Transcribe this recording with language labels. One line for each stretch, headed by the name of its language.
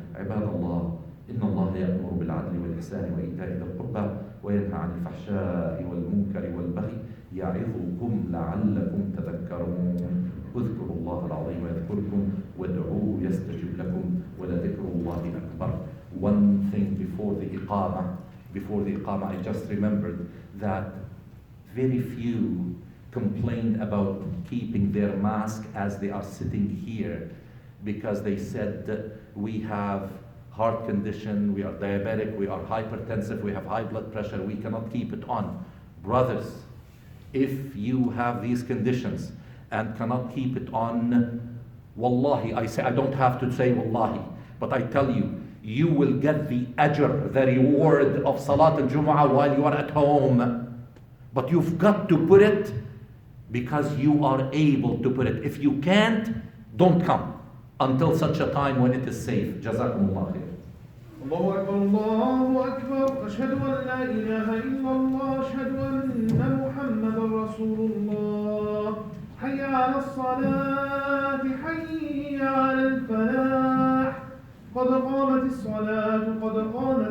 Arabic: عباد الله، إن الله يأمر بالعدل والإحسان وإيتاء ذي القربى وينهى عن الفحشاء والمنكر والبغي يعظكم لعلكم تذكرون. اذكروا الله العظيم يذكركم وادعوه يستجب لكم ولذكر الله أكبر.
English: One thing before the Iqamah, I just remembered that very few complained about keeping their mask as they are sitting here, because they said we have heart condition, we are diabetic, we are hypertensive, we have high blood pressure, we cannot keep it on. Brothers, if you have these conditions and cannot keep it on, wallahi, I don't have to say wallahi, but I tell you, you will get the ajr, the reward of Salat al-Jumu'ah while you are at home. But you've got to put it because you are able to put it. If you can't, don't come until such a time when it is safe.
Arabic: Jazakumullah khair. الله أكبر الله أكبر أشهد أن لا إله إلا الله أشهد أن محمدا رسول الله حي على الصلاة حي على الفلاح قد قامت الصلاة قد قامت الصلاة الله أكبر الله أكبر